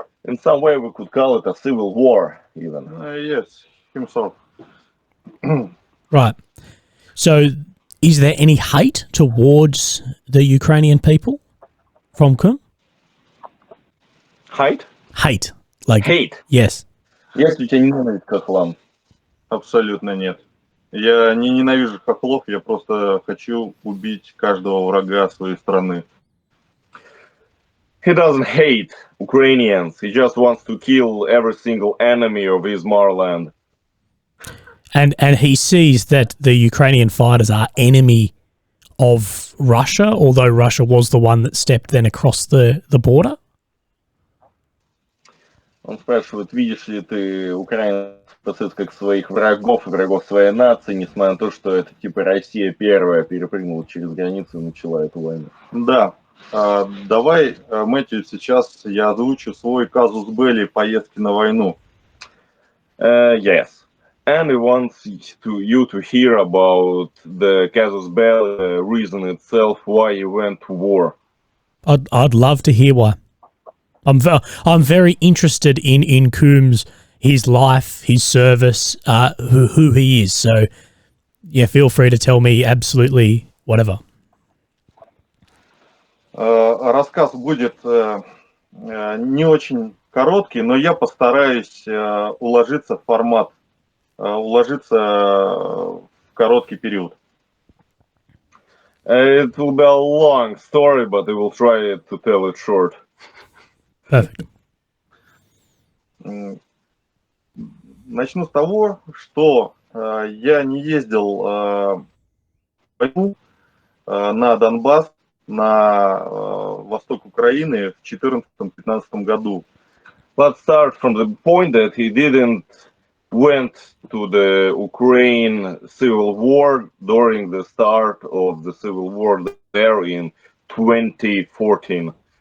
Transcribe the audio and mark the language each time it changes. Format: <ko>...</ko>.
<en>In some way, we could call it a civil war, even. Yes, himself. Right. So, is there any hate towards the Ukrainian people from Kum? Hate? Hate. Like, Hate. yes.</en> <ru>Есть у тебя ненависть к хохлам? Абсолютно нет. Я не ненавижу хохлов, я просто хочу убить каждого врага своей страны.</ru> <en>He doesn't hate Ukrainians. He just wants to kill every single enemy of his motherland. And he sees that the Ukrainian fighters are enemy of Russia, although Russia was the one that stepped then across the border?</en> <ru>Он спрашивает, видишь ли ты украинцев как своих врагов, врагов своей нации, несмотря на то, что это типа Россия первая перепрыгнула через границу и начала эту войну. Да. Давай, Мэтью, сейчас я озвучу свой казус белли поездки на войну.</ru> <en>Yes. And he wants you to hear about the casus belli reason itself why you went to war. I'd love to hear why. I'm very interested in Coombs, his life, his service, who he is. So, yeah, feel free to tell me absolutely whatever.</en> <ru>Рассказ будет не очень короткий, но я постараюсь уложиться в формат, уложиться в короткий период.</ru> <en>It will be a long story, but I will try to tell it short. Perfect.</en> <ru>Начну с того, что я не ездил в войну на Донбасс, на восток Украины в 2014-2015 году.</ru> <en>Let's start from the point that he didn't went to the Ukraine civil war during the start of the civil war there in 2014.</en>